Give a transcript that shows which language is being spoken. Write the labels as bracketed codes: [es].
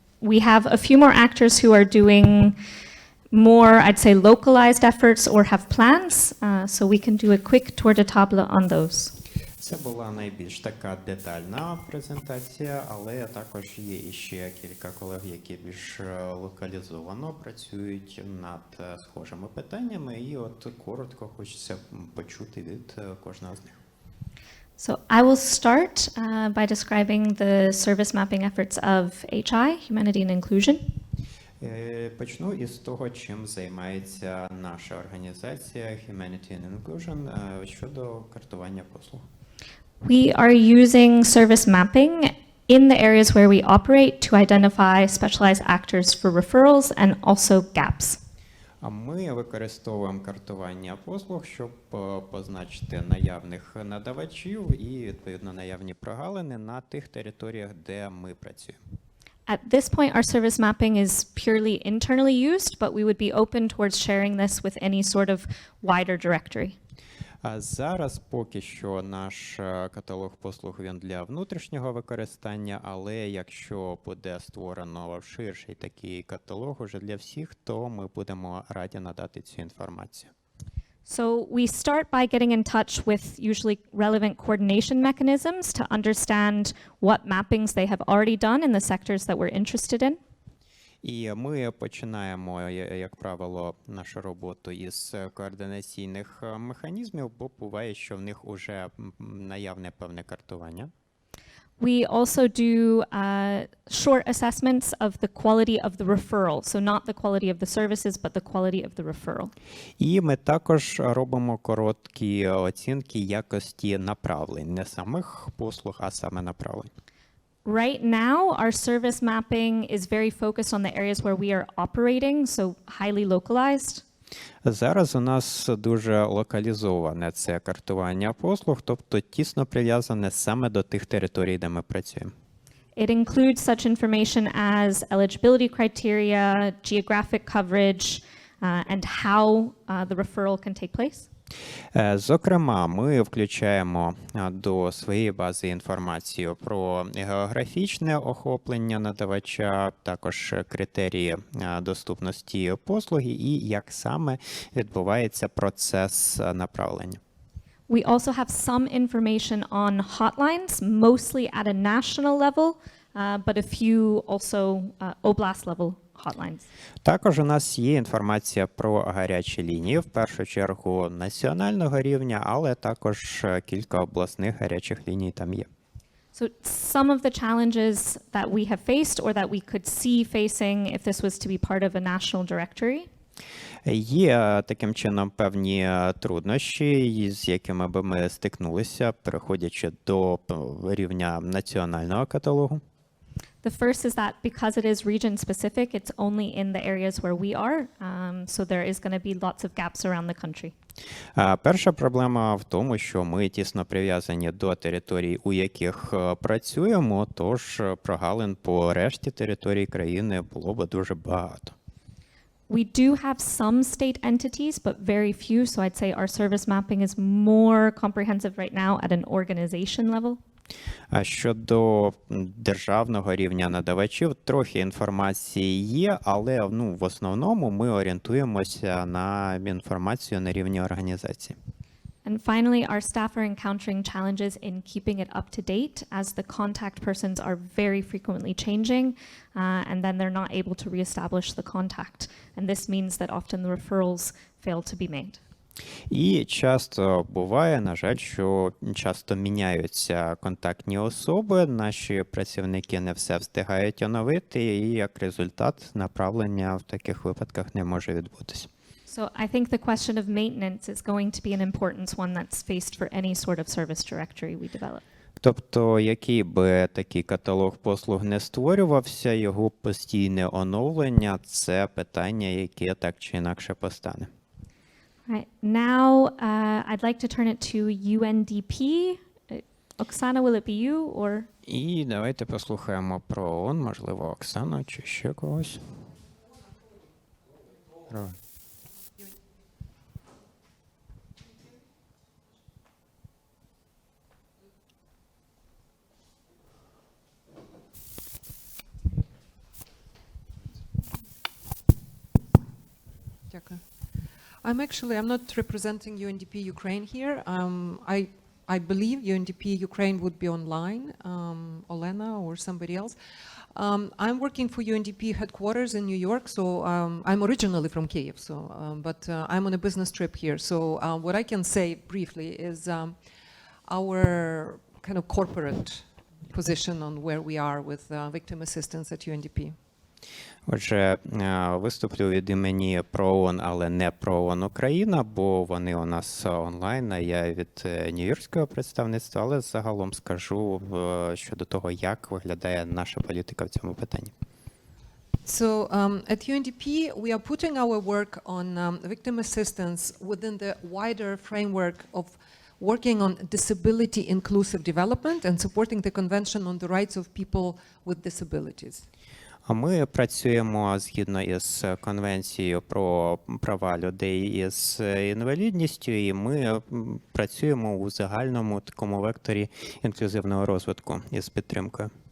[en] We have a few more actors who are doing more, I'd say, localized efforts or have plans, so we can do a quick tour de table on those. [uk] Це була найбільш така детальна презентація, але також є іще кілька колег, які більш локалізовано працюють над схожими питаннями, і от коротко хочеться почути від кожного з них. [en] So I will start by describing the service mapping efforts of HI, Humanity and Inclusion. [uk] Почну із того, чим займається наша організація Humanity and Inclusion щодо картування послуг. [en] We are using service mapping in the areas where we operate to identify specialized actors for referrals and also gaps. [uk] Ми використовуємо картування послуг, щоб позначити наявних надавачів і, відповідно, наявні прогалини на тих територіях, де ми працюємо. [en] At this point, our service mapping is purely internally used, but we would be open towards sharing this with any sort of wider directory. [uk] А зараз поки що наш каталог послуг він для внутрішнього використання, але якщо буде створено ширший такий каталог уже для всіх, то ми будемо раді надати цю інформацію. [en] So we start by getting in touch with usually relevant coordination mechanisms to understand what mappings they have already done in the sectors that we're interested in. [uk] І ми починаємо, як правило, нашу роботу із координаційних механізмів, бо буває, що в них уже наявне певне картування. [en] We also do short assessments of the quality of the referral. So not the quality of the services, but the quality of the referral. [uk] І ми також робимо короткі оцінки якості направлень, не самих послуг, а саме направлень. [en] Right now, our service mapping is very focused on the areas where we are operating, so highly localized. [uk] Зараз у нас дуже локалізоване це картування послуг, тобто тісно прив'язане саме до тих територій, де ми працюємо. [en] It includes such information as eligibility criteria, geographic coverage, and how the referral can take place. [uk] Зокрема, ми включаємо до своєї бази інформацію про географічне охоплення надавача, також критерії доступності послуги і як саме відбувається процес направлення. [en] We also have some information on hotlines, mostly at a national level, but a few also oblast level hotlines. [uk] Також у нас є інформація про гарячі лінії, в першу чергу національного рівня, але також кілька обласних гарячих ліній там є. [en] So some of the challenges that we have faced or that we could see facing if this was to be part of a national directory. [uk] Є таким чином певні труднощі, з якими би ми стикнулися, переходячи до рівня національного каталогу. [en] The first is that because it is region specific, it's only in the areas where we are, so there is going to be lots of gaps around the country. [uk] Перша проблема в тому, що ми тісно прив'язані до територій, у яких працюємо, тож прогалин по решті територій країни було б дуже багато. [en] We do have some state entities, but very few, so I'd say our service mapping is more comprehensive right now at an organization level. [uk] А щодо державного рівня надавачів, трохи інформації є, але в основному ми орієнтуємося на інформацію на рівні організації. [en] And finally, our staff are encountering challenges in keeping it up to date as the contact persons are very frequently changing, and then they're not able to reestablish the contact. And this means that often the referrals fail to be made. [uk] І часто буває, на жаль, що часто міняються контактні особи, наші працівники не все встигають оновити, і як результат направлення в таких випадках не може відбутися. [en] So I think the question of maintenance is going to be an important one that's faced for any sort of service directory we develop. [uk] Тобто, який би такий каталог послуг не створювався, його постійне оновлення – це питання, яке так чи інакше постане. [en] Right. Now, I'd like to turn it to UNDP. Oksana, will it be you or? [uk] І давайте послухаємо про ООН, можливо, Оксану чи ще когось. Дякую. [en] I'm not representing UNDP Ukraine here. I believe UNDP Ukraine would be online, Olena or somebody else. I'm working for UNDP headquarters in New York, so I'm originally from Kyiv, but I'm on a business trip here. So what I can say briefly is our kind of corporate position on where we are with victim assistance at UNDP. [uk] Отже, виступлю від імені про ООН, але не про ООН Україна, бо вони у нас онлайн, а я від нью-йоркського представництва, але загалом скажу щодо того, як виглядає наша політика в цьому питанні. [en] So at UNDP, we are putting our work on victim assistance within the wider framework of working on disability inclusive development and supporting the Convention on the Rights of People with Disabilities. [uk] Ми працюємо згідно із Конвенцією про права людей із інвалідністю, і ми працюємо у загальному такому векторі інклюзивного розвитку із підтримкою.